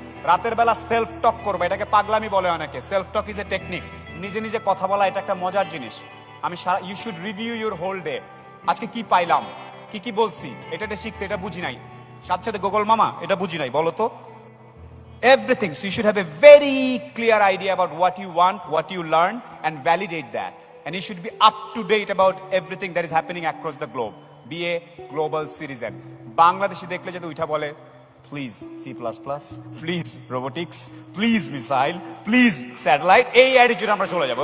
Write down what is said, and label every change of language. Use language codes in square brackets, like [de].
[bn] রাতের বেলা সেলফ টক করবো, এটাকে পাগলামি বলে অনেকে। [en] Self talk is a technique. [bn] নিজে নিজে কথা বলা এটা একটা মজার জিনিস। আমি [en] You should review your whole day. [bn] আজকে কি পাইলাম, কি কি বলছি, এটা শিখছি, এটা বুঝি নাই, সাথে সাথে গুগল মামা এটা বুঝি নাই, বলো তো। [en] Everything. So you should have a very clear idea about what you want, what you learn, and validate that. And you should be up to date about everything that is happening across the globe. Be a global citizen. [bn] Bangladeshi দেখলে যদি উঠা বলে please C++, please robotics, please missile, please satellite, এই attitude আমরা চলে যাবো।